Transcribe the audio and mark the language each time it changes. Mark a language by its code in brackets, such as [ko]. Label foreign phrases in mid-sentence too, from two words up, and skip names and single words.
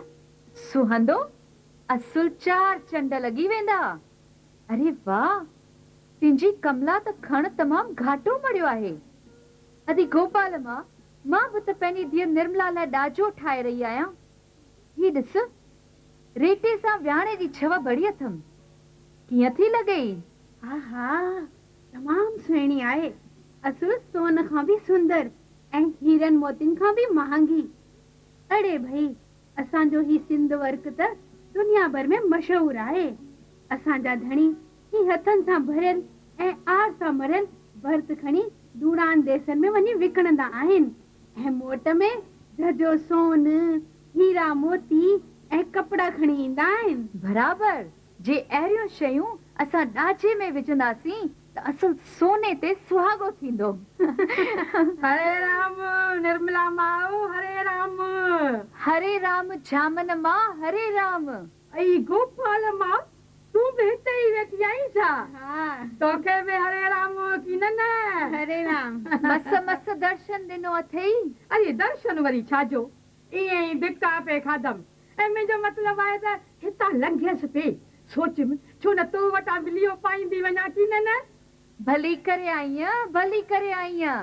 [sd] सुहंदो? असुल 4 चंड लॻी वेंदा। अरे वाह, तुंहिंजी कमला त खण तमामु घाटो मड़ियो आहे। अदी गोपाल मां बि त पंहिंजी धीअ निर्मला लाइ ॾाजो ठाहे रही आहियां। ही ॾिस, रेटे सां विहाणे जी छव बड़ी अथमि। कीअं थी लॻई? आहा, तमामु सुहिणी आहे। असुल सोन खां बि सुंदर ऐं हीरन मोतियुनि खां बि महांगी। अड़े भई, असांजो ही सिंध वर्क त दुनिया भर में मशहूर आहे। असांजा धणी ही हथनि सां भरियल ऐं आर सां मरियल भर्त खणी दूरान देसनि में वञी विकणंदा आहिनि ऐं मोट में झजो सोन, हीरा मोती ऐं कपड़ा खणी ईंदा आहिनि। बराबर, जे अहिड़ियूं शयूं असां ॾाजे में विझंदासीं त असुल सोने ते सुहागो थींदो। हरे राम निर्मला माओ, हरे राम। हरे राम जामन मां, हरे राम। ऐं गोपाल मां, तूं बि हिते ई वेठी आहीं छा? तोखे बि हरे राम की न? हरे राम। मस दर्शन ॾिनो अथई। अरे दर्शन वरी छाजो, ईअं ई धिका पे खाधमि। ऐं मुंहिंजो मतिलबु आहे त हितां लंघियसि पे। सोच छो न तो वटां बिलियो पाईंदी वञा की न? भली करे आईं।